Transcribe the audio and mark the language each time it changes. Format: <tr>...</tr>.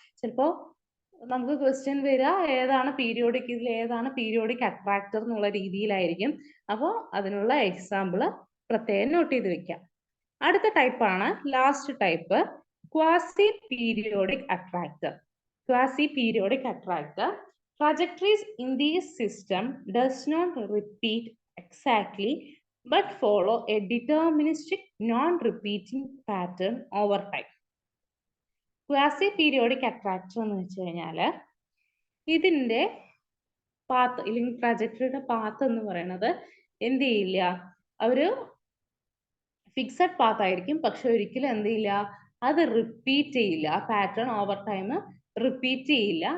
<ml>ചിലപ്പോ നമുക്ക് ക്വസ്റ്റ്യൻ വരിക ഏതാണ് പീരിയോഡിക്, ഇതിൽ ഏതാണ് പീരിയോഡിക് അട്രാക്ടർ എന്നുള്ള രീതിയിലായിരിക്കും. അപ്പോൾ അതിനുള്ള എക്സാമ്പിൾ പ്രത്യേകം നോട്ട് ചെയ്ത് വെക്കാം. അടുത്ത ടൈപ്പാണ് last type, quasi periodic attractor. Quasi periodic attractor.</ml> <en>Trajectories in this system does not repeat exactly but follow a deterministic non-repeating pattern over time.</en> <ml>Quasi periodic attractor എന്ന് വെച്ച് കഴിഞ്ഞാല് ഇതിന്റെ പാത്ത് അല്ലെങ്കിൽ ട്രജക്ടറിയുടെ പാത്ത് എന്ന് പറയുന്നത് എന്ത് ചെയ്യില്ല, ഒരു ഫിക്സഡ് പാത്ത് ആയിരിക്കും. പക്ഷെ ഒരിക്കലും എന്ത് ചെയ്യില്ല, അത് റിപ്പീറ്റ് ചെയ്യില്ല. ആ പാറ്റേൺ ഓവർ ടൈം റിപ്പീറ്റ് ചെയ്യില്ല.</ml>